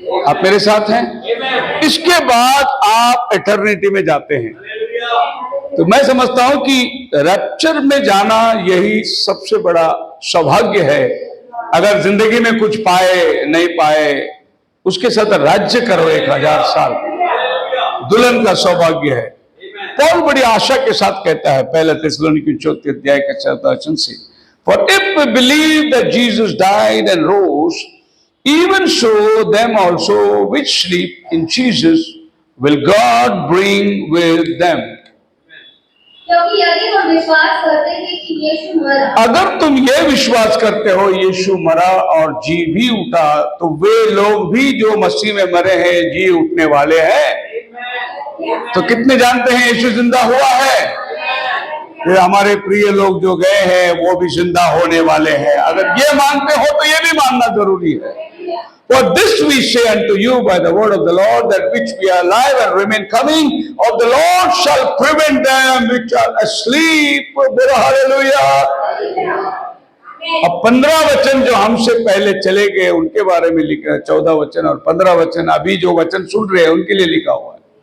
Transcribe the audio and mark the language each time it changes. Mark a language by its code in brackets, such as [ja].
[hi] आप मेरे साथ हैं? इसके बाद आप एटर्निटी में जाते हैं। तो मैं समझता हूं कि रैप्चर में जाना यही सबसे बड़ा सौभाग्य है। अगर जिंदगी में कुछ पाए नहीं पाए, उसके साथ राज्य करो 1000 साल, दुल्हन का सौभाग्य है। पौल बड़ी आशा के साथ कहता है, पहले थिस्सलुनीकी 4 अध्याय का 14 वचन से, [en] For if we believe that Jesus died and rose, even so them also which sleep in Jesus will God bring with them. [hi] क्योंकि यदि हम विश्वास करते हैं कि यीशु मरा, अगर तुम ये विश्वास करते हो यीशु मरा और जी भी उठा, तो वे लोग भी जो मसीह में मरे हैं जी उठने वाले हैं। तो कितने जानते हैं यीशु जिंदा हुआ है? फिर हमारे प्रिय लोग जो गए हैं वो भी जिंदा होने वाले हैं। अगर ये मानते हो तो ये भी मानना जरूरी है। [en] For this we say unto you by the word of the Lord, that which we are alive and remain coming of the Lord shall prevent them which are asleep. Hallelujah. [hi] अब 15 वचन जो हमसे पहले चले गए उनके बारे में लिखा है, 14 वचन और 15 वचन अभी जो वचन सुन रहे हैं उनके लिए लिखा हुआ है।